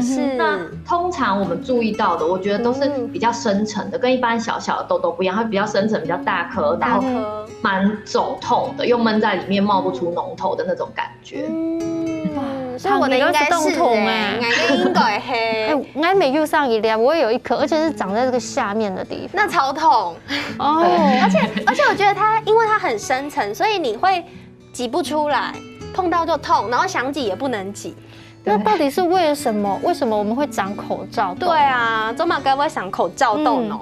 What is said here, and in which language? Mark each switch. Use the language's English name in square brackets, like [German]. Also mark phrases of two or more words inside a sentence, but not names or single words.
[Chinese] 那通常我們注意到的，我覺得都是比較深層的，跟一般小小的痘痘不一樣，它比較深層、比較大顆，然後蠻腫痛的，又悶在裡面冒不出膿頭的那種感覺。所以我的應該是我的應該係，我沒用上一粒，我也有一顆，而且是長在這個下面的地方，那超痛哦。而且我覺得它，因為它很深層，所以你會擠不出來，碰到就痛，然後想擠也不能擠。那到底是为了什么？为什么我们会长口罩痘？对啊，怎么该不会长口罩痘呢？